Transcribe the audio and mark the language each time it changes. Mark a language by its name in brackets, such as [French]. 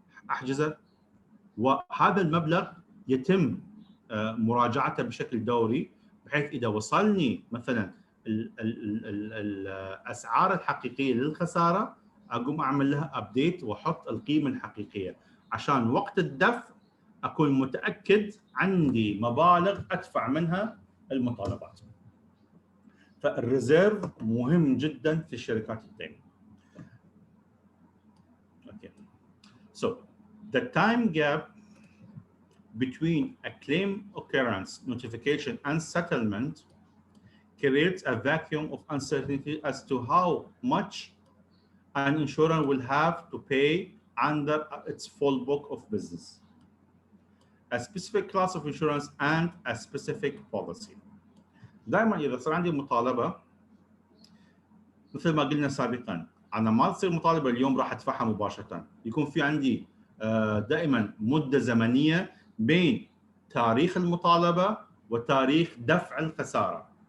[Arabic] أحجزه، وهذا المبلغ يتم مراجعته بشكل دوري، بحيث إذا وصلني مثلا الأسعار الحقيقية للخسارة أقوم أعمل لها أبديت وأحط القيمة الحقيقية، عشان وقت الدفع أكون متأكد عندي مبالغ أدفع منها المطالبات. فالريزيرف مهم جدا في شركات التأمين. [English] Okay. So the time gap between a claim occurrence notification and settlement creates a vacuum of uncertainty as to how much an insurer will have to pay under its full book of business. a specific class of insurance and a specific policy. [Arabic] دائما اذا صار عندي مطالبه مثل ما قلنا سابقا، انا ما تصير مطالبه اليوم راح ادفعها مباشره، يكون في عندي دائما مده زمنيه بين تاريخ المطالبه وتاريخ دفع الخساره.